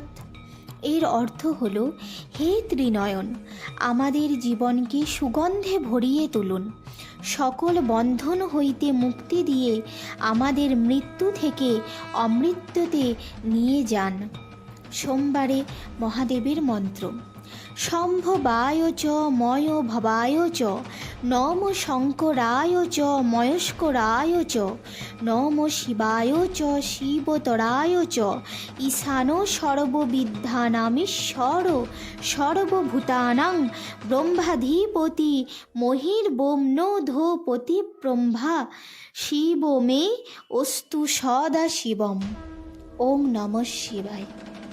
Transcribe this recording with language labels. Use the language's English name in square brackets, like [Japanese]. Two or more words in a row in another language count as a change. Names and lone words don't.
[Bangla] এর অর্থ হল, হে ত্রিনয়ন, আমাদের জীবনকে সুগন্ধে ভরিয়ে তুলুন, সকল বন্ধন হইতে মুক্তি দিয়ে আমাদের মৃত্যু থেকে অমৃত্যুতে নিয়ে যান। সোমবারে মহাদেবের মন্ত্র। [Sanskrit] সম্ভবায় চ ময় ভবায় চ নম শঙ্করায় চ ময়স্করায় চ নম শিবায় চ শিবতরায় চ ঈশানো সর্ববিদ্যানামীশ্বর সর্বভূতানাং ব্রহ্মাধিপতি মহির্বোম্নোধোপতি ব্রহ্মা শিব মে অস্তু সদা শিবম। ওম নমঃ শিবায়।